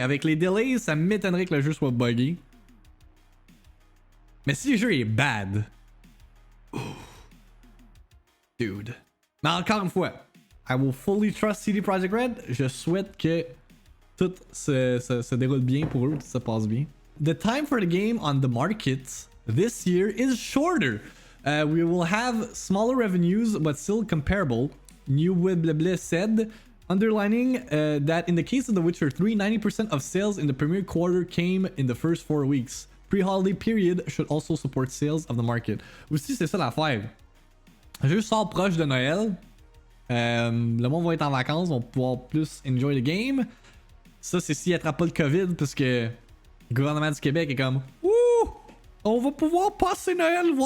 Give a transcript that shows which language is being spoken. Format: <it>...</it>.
<fr>Avec les delays, ça m'étonnerait que le jeu soit buggé. Mais si le jeu est bad, dude. Mais encore une fois,</fr> <en>I will fully trust</en> <fr>CD Projekt Red. Je souhaite que tout se déroule bien pour eux, tout se passe bien.</fr> <en>The time for the game on the market this year is shorter. We will have smaller revenues, but still comparable. New Wibbleblee said, underlining that in the case of The Witcher 3, 90% of sales in the premier quarter came in the first 4 weeks. Pre-holiday period should also support sales of the market.</en> <fr>Aussi, c'est ça l'affaire. Le jeu sort proche de Noël. Le monde va être en vacances, on va pouvoir plus</fr> <en>enjoy the game.</en> <fr>Ça, c'est s'il attrape pas le COVID, parce que le gouvernement du Québec est comme ouh, on va pouvoir passer Noël.</fr>